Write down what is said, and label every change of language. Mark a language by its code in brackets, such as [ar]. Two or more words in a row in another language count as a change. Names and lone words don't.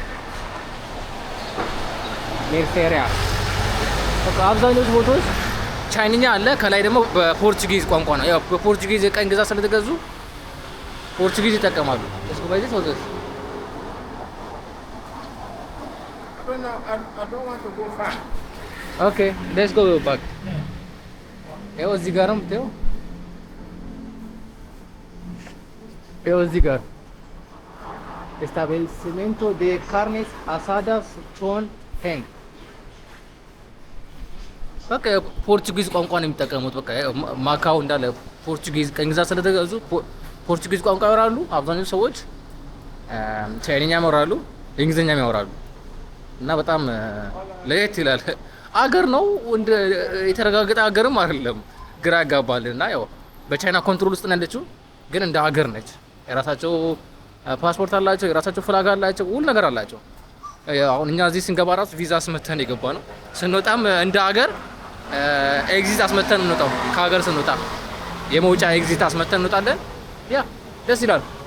[am] ሜርሴሪያ በቃ አብዛኞቹ ቦታዎች ቻይንኛ አለ፣ ከላይ ደግሞ በፖርቹጊዝ ቋንቋ ነው። ያው በፖርቹጊዝ የቀኝ ግዛት ስለተገዙ ፖርቹጊዝ ይጠቀማሉ። እስኩ በዚህ ወዘስ [en] I don't want to go far. OK let's go back። [am] ይኸው እዚህ ጋርም ተው ይኸው እዚህ ጋር [es] establecimiento de carnes asadas con hen [am] በቃ ፖርቹጊዝ ቋንቋ ነው የሚጠቀሙት። በቃ ማካው እንዳለ ፖርቹጊዝ ቀኝ ግዛት ስለተገዙ ፖርቹጊዝ ቋንቋ ያወራሉ አብዛኞቹ ሰዎች። ቻይንኛ ያወራሉ፣ እንግሊዝኛም ያወራሉ እና በጣም ለየት ይላል። አገር ነው እንደ የተረጋገጠ አገርም አይደለም፣ ግራ ያጋባል። እና ያው በቻይና ኮንትሮል ውስጥ ነው ያለችው፣ ግን እንደ አገር ነች። የራሳቸው ፓስፖርት አላቸው፣ የራሳቸው ፍላግ አላቸው፣ ሁሉ ነገር አላቸው። አሁን እኛ እዚህ ስንገባ ራሱ ቪዛ አስመተን የገባ ነው። ስንወጣም እንደ አገር ኤግዚት አስመተን እንወጣው። ከሀገር ስንወጣ የመውጫ ኤግዚት አስመተን እንወጣለን። ያ ደስ ይላል።